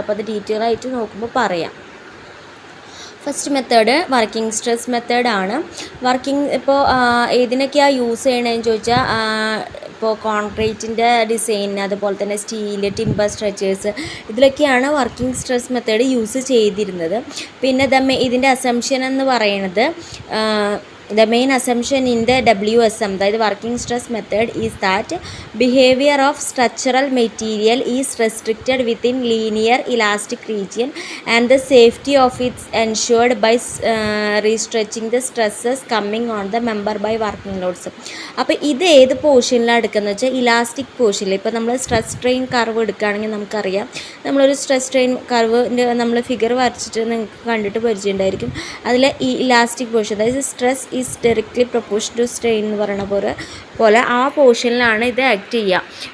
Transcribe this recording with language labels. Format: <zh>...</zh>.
<ml>അപ്പോൾ അത് ഡീറ്റെയിൽ ആയിട്ട് നോക്കുമ്പോൾ പറയാം. ഫസ്റ്റ് മെത്തേഡ് വർക്കിംഗ് സ്ട്രെസ് മെത്തേഡാണ്. ഇപ്പോൾ ഏതിനൊക്കെയാണ് യൂസ് ചെയ്യണമെന്ന് ചോദിച്ചാൽ, ഇപ്പോൾ കോൺക്രീറ്റിൻ്റെ ഡിസൈൻ, അതുപോലെ തന്നെ steel, timber structures, ഇതിലൊക്കെയാണ് working stress method use ചെയ്തിരുന്നത്. പിന്നെ ഇതിൻ്റെ അസംഷൻ എന്ന് പറയുന്നത്,</ml> <en>the main assumption in the WSM, that is working stress method, is that behavior of structural material is restricted within linear elastic region and the safety of it ensured by restretching the stresses coming on the member by working loads.</en> <ml>അപ്പോൾ ഇത് ഏത് പോർഷനിലാണ് എടുക്കുന്നത് വെച്ചാൽ elastic പോർഷനിൽ. ഇപ്പോൾ നമ്മൾ stress strain curve എടുക്കുകയാണെങ്കിൽ നമുക്കറിയാം, നമ്മളൊരു സ്ട്രെസ് സ്ട്രെയിൻ കർവിൻ്റെ നമ്മൾ ഫിഗർ വരച്ചിട്ട് നിങ്ങൾക്ക് കണ്ടിട്ട് പരിചയമുണ്ടായിരിക്കും. അതിൽ ഈ ഇലാസ്റ്റിക് പോർഷൻ, അതായത്</ml> <en>stress is directly proportion to strain</en> <ml>എന്ന് പറയുന്ന പോലെ ആ പോർഷനിലാണ് ഇത് ആക്ട് ചെയ്യുക.</ml>